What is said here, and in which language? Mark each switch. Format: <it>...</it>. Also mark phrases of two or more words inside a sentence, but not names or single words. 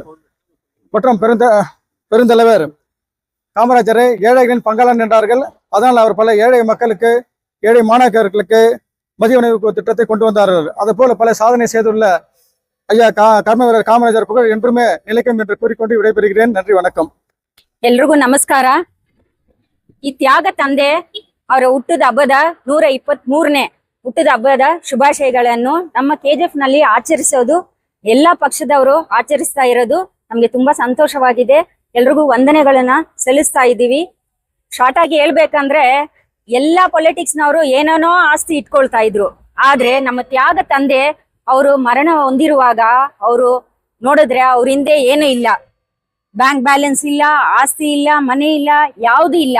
<ta>மற்றும் பெருந்தலைவர் காமராஜரை ஏழைகளின் பங்காளன் என்றார்கள். அதனால் அவர் பல ஏழை மக்களுக்கு, ஏழை மாணாக்கர்களுக்கு மதிய உணவு திட்டத்தை கொண்டு வந்தார்கள். அது போல பல சாதனை செய்துள்ள ஐயா கர்ம வீரர் காமராஜர் புகழ் என்றுமே நிலைக்கும் என்று கூறிக்கொண்டு விடைபெறுகிறேன். நன்றி, வணக்கம்.</ta> <kn>ಎಲ್ರಿಗೂ ನಮಸ್ಕಾರ. ಈ ತ್ಯಾಗ ತಂದೆ ಅವರ ಹುಟ್ಟದ ಹಬ್ಬದ 123ನೇ ಹುಟ್ಟದ ಹಬ್ಬದ ಶುಭಾಶಯಗಳನ್ನು ನಮ್ಮ KGF ನಲ್ಲಿ ಆಚರಿಸೋದು ಎಲ್ಲಾ ಪಕ್ಷದವರು ಆಚರಿಸ್ತಾ ಇರೋದು ನಮ್ಗೆ ತುಂಬಾ ಸಂತೋಷವಾಗಿದೆ. ಎಲ್ರಿಗೂ ವಂದನೆಗಳನ್ನ ಸಲ್ಲಿಸ್ತಾ ಇದ್ದೀವಿ. ಶಾರ್ಟ್ ಆಗಿ ಹೇಳ್ಬೇಕಂದ್ರೆ ಎಲ್ಲಾ ಪೊಲಿಟಿಕ್ಸ್ನವರು ಏನೇನೋ ಆಸ್ತಿ ಇಟ್ಕೊಳ್ತಾ ಇದ್ರು, ಆದ್ರೆ ನಮ್ಮ ತ್ಯಾಗ ತಂದೆ ಅವರು ಮರಣ ಹೊಂದಿರುವಾಗ ಅವರು ನೋಡಿದ್ರೆ ಅವ್ರ ಹಿಂದೆ ಏನೂ ಇಲ್ಲ,</kn> <en>bank balance</en> <kn>ಇಲ್ಲ, ಆಸ್ತಿ ಇಲ್ಲ, ಮನೆ ಇಲ್ಲ, ಯಾವುದು ಇಲ್ಲ.</kn>